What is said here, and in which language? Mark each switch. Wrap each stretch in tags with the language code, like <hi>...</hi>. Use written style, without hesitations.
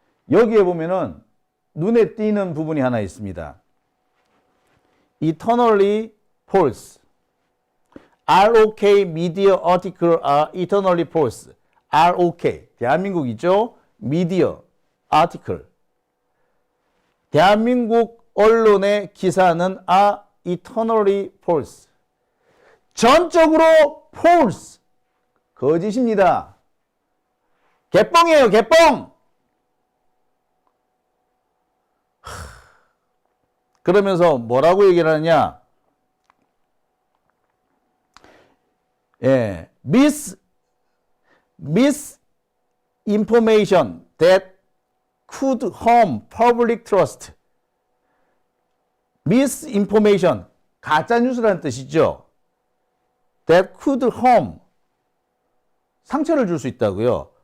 <ko>여기에 보면은 눈에 띄는 부분이 하나 있습니다.</ko> <en>Eternally false. ROK media article are eternally false.</en> <ko>ROK. 대한민국이죠.</ko> <en>media article.</en> <ko>대한민국 언론의 기사는</ko> <en>are eternally false.</en> <ko>전적으로 false. 거짓입니다. 개뻥이에요, 개뻥! 그러면서 뭐라고 얘기를 하느냐?</ko> <en>예, misinformation that could harm public trust.</en> <ko>misinformation, 가짜 뉴스라는 뜻이죠.</ko> <en>that could harm,</en> <ko>상처를 줄 수 있다고요.</ko>